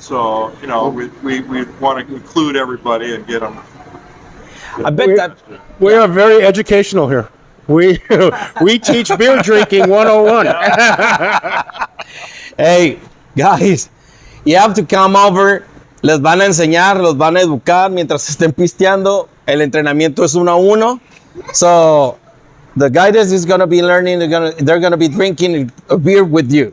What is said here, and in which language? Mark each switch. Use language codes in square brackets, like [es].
[en] So we want to include everybody and get them. I bet that We are very educational here. We teach beer drinking 101. Hey, guys, you have to come over. [es] Les van a enseñar, los van a educar mientras estén pisteando. El entrenamiento es 1-1. [en] So, the guidance is going to be learning. They're gonna be drinking a beer with you.